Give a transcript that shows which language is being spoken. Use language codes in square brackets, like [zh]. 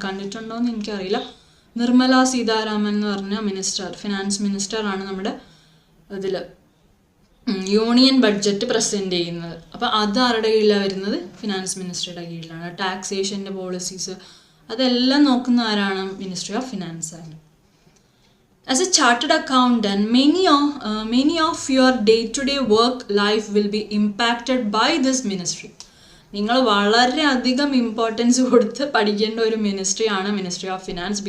[ml] കണ്ടിട്ടുണ്ടോ എന്ന് എനിക്കറിയില്ല. നിർമ്മല സീതാരാമൻ എന്ന് പറഞ്ഞ ഫിനാൻസ് മിനിസ്റ്ററാണ് നമ്മുടെ ഇതിൽ യൂണിയൻ ബഡ്ജറ്റ് പ്രസൻറ്റ് ചെയ്യുന്നത്. അപ്പോൾ അത് ആരുടെ കീഴിലാണ് വരുന്നത്? ഫിനാൻസ് മിനിസ്റ്ററുടെ കീഴിലാണ്. ടാക്സേഷൻ്റെ പോളിസീസ് അതെല്ലാം നോക്കുന്ന ആരാണ്? മിനിസ്ട്രി ഓഫ് ഫിനാൻസ് ആണ്. [en] As a chartered accountant, many of your day-to-day work life will be impacted by this ministry. [ml] നിങ്ങൾ വളരെയധികം ഇമ്പോർട്ടൻസ് കൊടുത്ത് പഠിക്കേണ്ട ഒരു മിനിസ്ട്രിയാണ് മിനിസ്ട്രി ഓഫ് ഫിനാൻസ്.